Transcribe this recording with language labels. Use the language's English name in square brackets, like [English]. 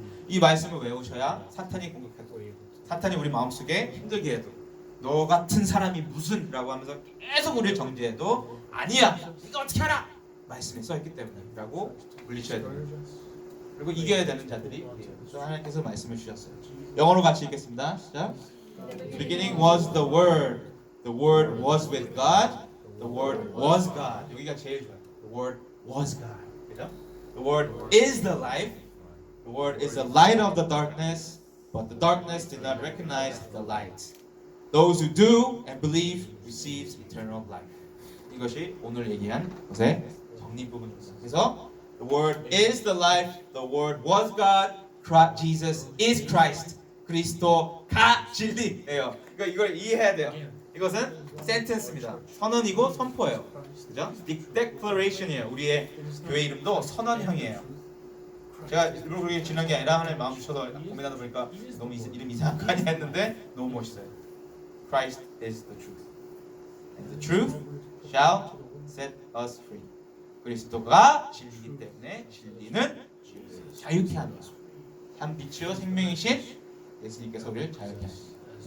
[Korean] 이 말씀을 외우셔야 사탄이 공격하고 사탄이 우리 마음속에 힘들게 해도 너 같은 사람이 무슨 라고 하면서 계속 우리를 정죄해도 아니야. 이거 어떻게 알아? 말씀에 써있기 때문에 라고 물리쳐야 됩니다. 그리고 이겨야 되는 자들이 우리예요. 하나님께서 말씀을 주셨어요. 영어로 같이 읽겠습니다. 시작. [English] The beginning was the Word. The Word was with God. The Word was God. [Korean] 여기가 제일 좋아요. [English] The Word was God. [Korean] 그죠? [English] The Word is the life. The Word is the light of the darkness. But the darkness did not recognize the light. Those who do and believe receive eternal life. [Korean] 이것이 오늘 얘기한 것의 정리 부분입니다. 그래서 [English] The Word is the life. The Word was God. Jesus is Christ. [Korean] 그리스도가 진리예요. 그러니까 이걸 이해해야 돼요. 이것은 센텐스입니다. 선언이고 선포예요. 그죠? Declaration이에요. 우리의 교회 이름도 선언형이에요. 제가 일부러 그렇게 지난 게 아니라 하나님 마음 주셔서 고민하다 보니까 너무 이름 이상한 거 아니야 했는데 너무 멋있어요. [English] Christ is the truth, and the truth shall set us free. [Korean] 그리스도가 진리이기 때문에 진리는 자유케 하는 것입니다. 한 빛이요 생명이신 예수님께서 우리를 자유케 하십니다.